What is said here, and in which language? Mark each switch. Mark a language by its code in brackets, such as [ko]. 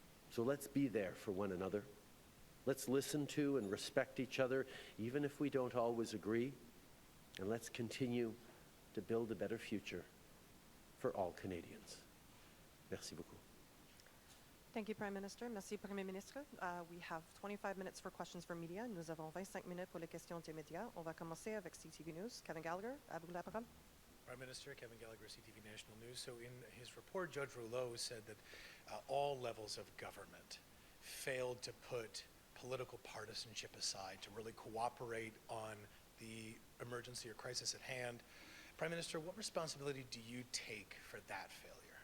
[en] So let's be there for one another. Let's listen to and respect each other, even if we don't always agree. And let's continue to build a better future for all Canadians. [fr] Merci beaucoup. [en] Thank you, Prime Minister. [fr] Merci, Premier Ministre. [en] We have 25 minutes for questions from media. [fr] Nous avons 25 minutes pour les questions des médias. On va commencer avec CTV News. Kevin Gallagher, à vous la parole. [en] Prime Minister, Kevin Gallagher, CTV National News. So in his report, Judge Rouleau said that all levels of government failed to put political partisanship aside to really cooperate on the emergency or crisis at hand. Prime Minister, what responsibility do you take for that failure?